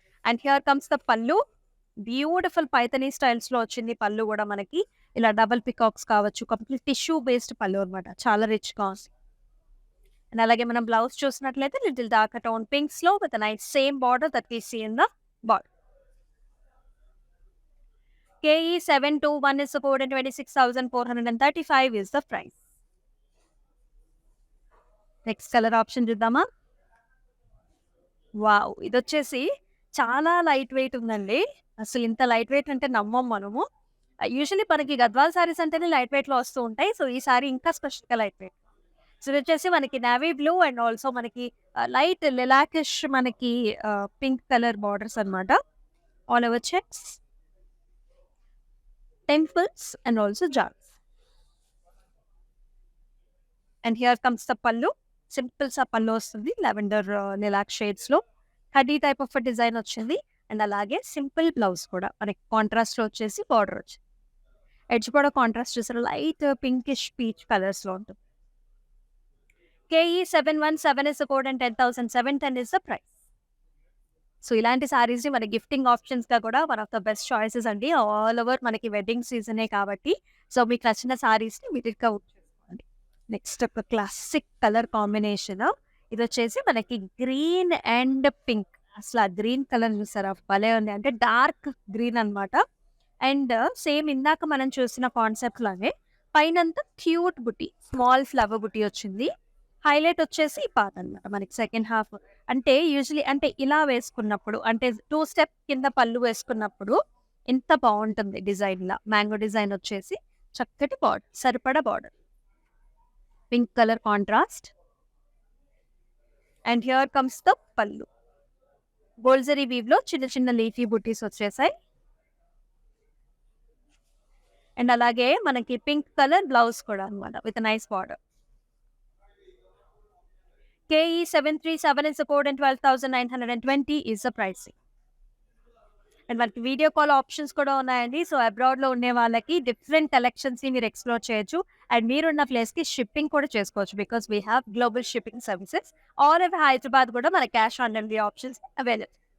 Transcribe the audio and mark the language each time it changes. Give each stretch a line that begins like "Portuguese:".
English: And here comes the pallu.
Telugu: Beautiful Paithani స్టైల్స్‌లో వచ్చింది పళ్ళు కూడా మనకి. ఇలా డబుల్ పికాక్స్ కావచ్చు. కంప్లీట్ టిష్యూ బేస్డ్ పళ్ళు అన్నమాట. చాలా రిచ్‌గా ఉంది. అండ్ అలాగే మనం బ్లౌజ్ చూసినట్లయితే little dark tone పింక్స్‌లో
English: With nice same border that we see in the border. KE 721 is the code and 26,435 is the price.
Telugu: Next colour option చూద్దామా? వావ్! ఇదొచ్చేసి చాలా లైట్ వెయిట్ ఉందండి. అసలు ఇంత లైట్ వెయిట్ అంటే నమ్మం మనము. యూజువల్లీ మనకి గద్వాల్ సారీస్ అంటేనే లైట్ వెయిట్‌లో వస్తూ ఉంటాయి. సో ఈ సారీ ఇంకా స్పెషల్‌గా లైట్ వెయిట్. సో ఇదొచ్చేసి మనకి నేవీ బ్లూ అండ్ ఆల్సో మనకి లైట్ లిలాకిష్ మనకి పింక్ కలర్ బార్డర్స్ అన్నమాట. All over checks, temples and also jars.
English: And here comes the pallu.
Telugu: సింపుల్ పళ్ళు వస్తుంది లెవెండర్ లిలాక్ షేడ్స్ లో. కడ్డీ టైప్ ఆఫ్ డిజైన్ వచ్చింది. అండ్ అలాగే సింపుల్ బ్లౌజ్ కూడా మనకి కాంట్రాస్ట్ లో వచ్చేసి బార్డర్ వచ్చింది. ఎడ్జ్ కూడా కాంట్రాస్ట్ చూసారు, లైట్ పింకిష్ పీచ్ కలర్స్ లో ఉంటుంది.
English: KE717 is the code and 10,710 is the price.
Telugu: So ఇలాంటి సారీస్ ని మన గిఫ్టింగ్ ఆప్షన్స్ గా కూడా
English: one of the best choices
Telugu: అండి. ఆల్ ఓవర్ మనకి వెడ్డింగ్ సీజనే కాబట్టి సో మీకు నచ్చిన సారీస్ ని మీరు చేసుకోండి. నెక్స్ట్ ఒక క్లాసిక్ కలర్ కాంబినేషన్. ఇది వచ్చేసి మనకి గ్రీన్ అండ్ పింక్. అసలు ఆ గ్రీన్ కలర్ చూసారా భలే ఉంది, అంటే డార్క్ గ్రీన్ అన్నమాట. అండ్ సేమ్ ఇందాక మనం చూసిన కాన్సెప్ట్ లాగే పైనంతా క్యూట్ బుట్టి, స్మాల్ ఫ్లవర్ బుట్టి వచ్చింది. హైలైట్ వచ్చేసి ఈ పార్ట్ అనమాట మనకి సెకండ్ హాఫ్. అంటే యూజువలీ అంటే ఇలా వేసుకున్నప్పుడు, అంటే 2 స్టెప్ కింద పళ్ళు వేసుకున్నప్పుడు ఎంత బాగుంటుంది డిజైన్ లా. మ్యాంగో డిజైన్ వచ్చేసి చక్కటి బార్డర్, సరిపడా border, pink colour contrast.
English: And here comes the pallu.
Telugu: బోల్జరీ వీవ్ లో చిన్న చిన్న లీఫీ బుట్టీస్ వచ్చేసాయి. అండ్ అలాగే మనకి పింక్ కలర్ బ్లౌజ్ కూడా అనమాట
English: With nice border. KE737 is the code and 12,920 is the pricing.
Telugu: And మనకి వీడియో కాల్ ఆప్షన్స్ కూడా ఉన్నాయండి. సో అబ్రాడ్ లో ఉండే వాళ్ళకి డిఫరెంట్ కలెక్షన్స్ ని మీరు ఎక్స్ప్లోర్ చేయొచ్చు. అండ్ మీరున్న ప్లేస్ కి షిప్పింగ్ కూడా చేసుకోవచ్చు,
English: Because we have global shipping services.
Telugu: All over Hyderabad కూడా మన cash on delivery options available.